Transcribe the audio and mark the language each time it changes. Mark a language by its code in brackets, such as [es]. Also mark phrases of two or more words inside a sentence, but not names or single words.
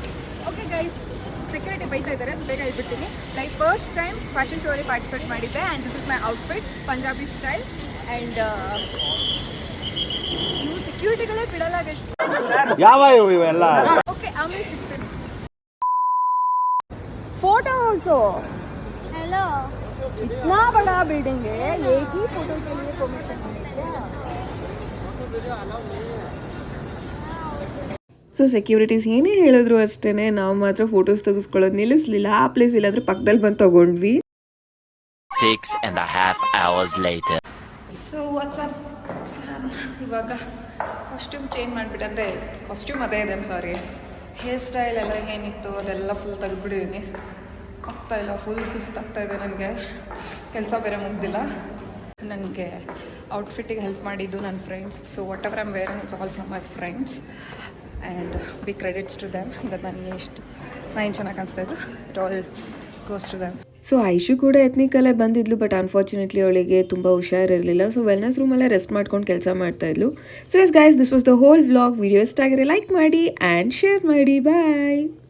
[en] okay guys, [kn] ಸೆಕ್ಯೂರಿಟಿ ಬೈತಾ ಇದ್ದಾರೆ, ಸೊ ಬೇಗ ಹೇಳ್ಬಿಡ್ತೀನಿ. [en] like first time fashion show ಅಲ್ಲಿ ಪಾರ್ಟಿಸಿಪೇಟ್ ಮಾಡಿದ್ದೆ. and this is my outfit, Punjabi style. and [kn] ನೀವು ಸೆಕ್ಯೂರಿಟಿಗಳೇ ಬಿಡಲ್ಲ ಗೈಸ್. ಯಾವ ಇವೆಲ್ಲ? ಓಕೆ, ಆಮೇಲೆ ಸಿಗ್ತೀನಿ. [en] photo also. [hi] हेलो, इतना बड़ा बिल्डिंग है, एक ही फोटो के लिए परमिशन है क्या? [kn] ಸೊ ಸೆಕ್ಯೂರಿಟೀಸ್ ಏನೇ ಹೇಳಿದ್ರು ಅಷ್ಟೇ, ನಾವು ಮಾತ್ರ ಫೋಟೋಸ್ ತೆಗೆಸ್ಕೊಳ್ಳೋದು ನಿಲ್ಲಿಸಲಿಲ್ಲ. ಆ ಪ್ಲೇಸ್ ಇಲ್ಲಾಂದ್ರೆ ಪಕ್ಕದಲ್ಲಿ ಬಂದು ತಗೊಂಡ್ವಿ. [en] 6.5 hours later. so what's up, [kn] ಇವಾಗ [en] costume change [kn] ಮಾಡಿಬಿಟ್ಟು, ಅಂದರೆ ಕಾಸ್ಟ್ಯೂಮ್ ಅದೇ ಇದೆ, ಸಾರಿ, [en] hair style [kn] ಎಲ್ಲ ಏನಿತ್ತು ಅದೆಲ್ಲ ಫುಲ್ ತೆಗೆದ್ಬಿಟ್ಟಿದ್ದೀನಿ. ಆಗ್ತಾಯಿಲ್ಲ, ಫುಲ್ ಸುಸ್ತಾಗ್ತಾಯಿದೆ ನನಗೆ. ಕೆಲಸ ಬೇರೆ ಮುಗ್ದಿಲ್ಲ. ನನಗೆ ಔಟ್ಫಿಟ್ಟಿಗೆ ಹೆಲ್ಪ್ ಮಾಡಿದ್ದು ನನ್ನ ಫ್ರೆಂಡ್ಸ್. [en] so whatever I am wearing it's all from my friends. and big credits to them. [kn] ಇವತ್ತು ನನಗೆ ನಾನು ಏನು ಚೆನ್ನಾಗಿ ಕಾಣಿಸ್ತಾ ಇದ್ರು, [en] it all goes to them. [kn] ಸೊ ಐಶು ಕೂಡ ಎತ್ನಿಕಲ್ಲೇ ಬಂದಿದ್ಲು, [en] but unfortunately [kn] ಅವಳಿಗೆ ತುಂಬ ಹುಷಾರಿರಲಿಲ್ಲ. [en] so wellness [kn] ರೂಮಲ್ಲೇ ರೆಸ್ಟ್ ಮಾಡ್ಕೊಂಡು ಕೆಲಸ ಮಾಡ್ತಾ ಇದ್ಲು. [en] so yes guys, this was the whole vlog. [kn] ವಿಡಿಯೋ ಇಷ್ಟ ಆಗಿದ್ರೆ ಲೈಕ್ ಮಾಡಿ ಆ್ಯಂಡ್ ಶೇರ್ ಮಾಡಿ. ಬಾಯ್.